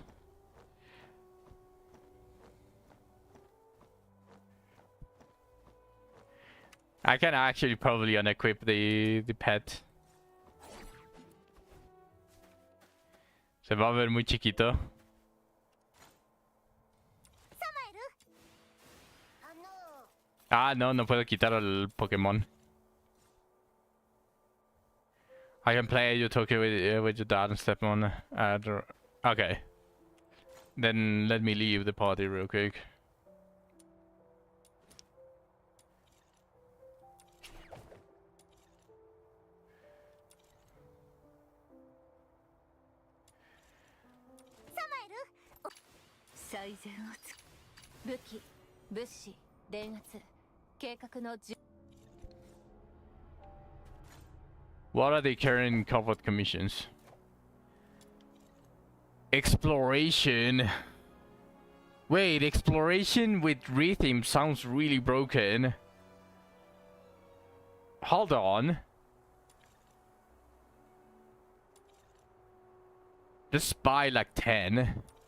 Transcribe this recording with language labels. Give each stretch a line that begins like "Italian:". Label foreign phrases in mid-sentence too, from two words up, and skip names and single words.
English: I can actually probably unequip the pet.
Spanish: Se va a ver muy chiquito. サマエル。 Ah, no, no puedo quitar el Pokémon.
English: I can play Utopia with your dad and step on. Okay. Then let me leave the party real quick. " 最善をつ武器物資電圧計画の準 What are the current covered commissions? Exploration. Wait, exploration with rhythm sounds really broken. Hold on. Let's buy like 10.